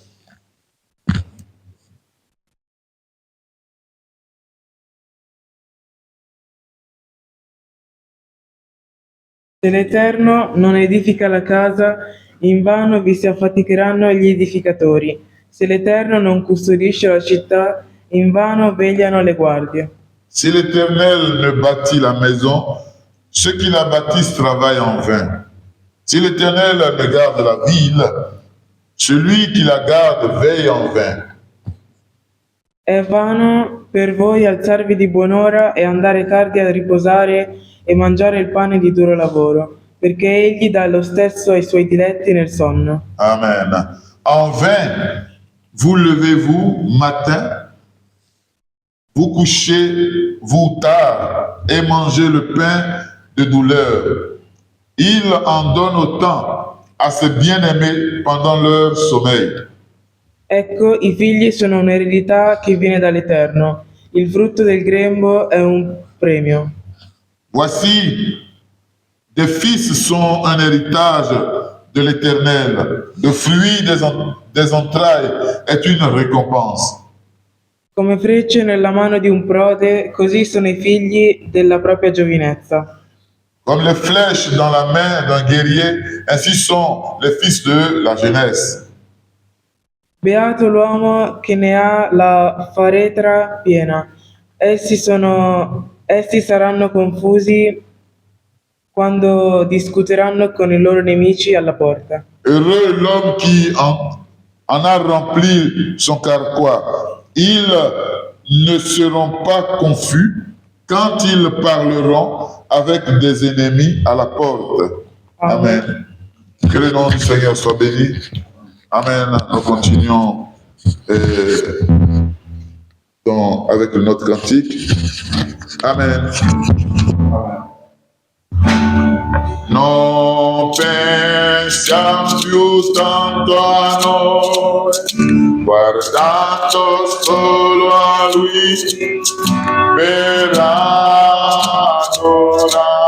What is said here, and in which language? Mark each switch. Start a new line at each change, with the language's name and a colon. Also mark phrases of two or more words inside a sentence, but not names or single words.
Italian: Se l'Eterno non edifica la casa, invano vi si affaticheranno gli edificatori. Se l'Eterno non custodisce la città, invano vegliano le guardie.
French: Si l'Éternel ne bâtit la maison, ceux qui la bâtissent travaillent en vain. Si l'Éternel ne garde la ville, celui qui la garde veille en vain.
Italian: È vano per voi alzarvi di buon'ora e andare tardi a riposare e mangiare il pane di duro lavoro, perché egli dà lo stesso ai suoi diletti nel sonno. Amen.
French: En vain, vous levez-vous matin, vous couchez vous tard et mangez le pain de douleur. Il en donne autant à ses bien-aimés pendant leur sommeil.
Italian: Ecco, i figli sono un'eredità che viene dall'Eterno. Il frutto del grembo è un premio.
French: Voici, des fils sont un héritage de l'Éternel. Le fruit des entrailles est une récompense.
Italian: Come frecce nella mano di un prode, così sono i figli della propria giovinezza.
French: Comme les flèches dans la main d'un guerrier, ainsi sont les fils de la jeunesse.
Italian: Beato l'uomo che ne ha la faretra piena. Essi saranno confusi quando discuteranno con i loro nemici alla porta.
French: Heureux l'homme qui en a rempli son carquois. Ils ne seront pas confus quand ils parleront avec des ennemis à la porte. Amen. Que le nom du Seigneur soit béni. Amen. Nous continuons avec notre cantique. Amen.
Italian: Non pensiamo più tanto a noi, guardando solo a Lui per adorare.